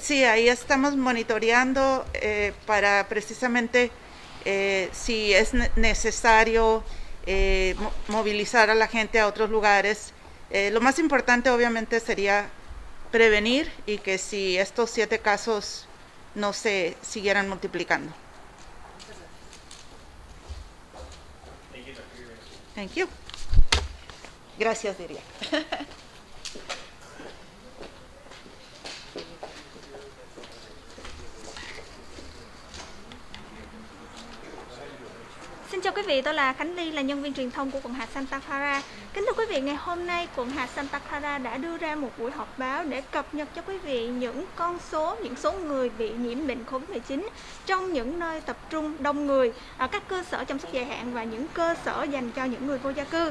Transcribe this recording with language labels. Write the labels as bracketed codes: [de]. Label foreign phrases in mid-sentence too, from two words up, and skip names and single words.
[es] Sí, ahí estamos monitoreando para precisamente si es necesario movilizar a la gente a otros lugares. Lo más importante obviamente sería prevenir y que si estos 7 casos no se siguieran multiplicando. [en] Thank you. [es] Gracias, diría. [vi] Xin chào quý vị, tôi là Khánh Ly, là nhân viên truyền thông của quận hạt Santa Clara. Kính thưa quý vị, ngày hôm nay quận hạt Santa Clara đã đưa ra một buổi họp báo để cập nhật cho quý vị những con số, những số người bị nhiễm bệnh COVID-19 trong những nơi tập trung đông người, ở các cơ sở chăm sóc dài hạn và những cơ sở dành cho những người vô gia cư.